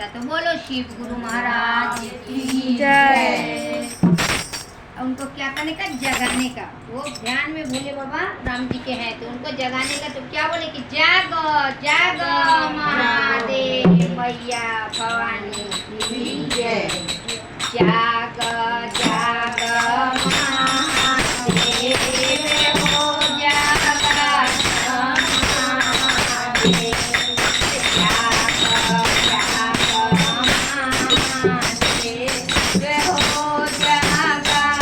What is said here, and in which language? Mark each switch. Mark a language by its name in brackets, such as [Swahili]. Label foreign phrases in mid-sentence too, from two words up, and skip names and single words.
[Hindi] तो बोलो शिव गुरु महाराज की जय। उनको क्या करने का, जगाने का। वो ध्यान में भोले बाबा राम जी के हैं, तो उनको जगाने का तो क्या बोले कि जागो जागो महादेव मैया भवानी की जय। जागो जागो महादेव हो जागो महादेव, जागो जागो महादेव हो जागो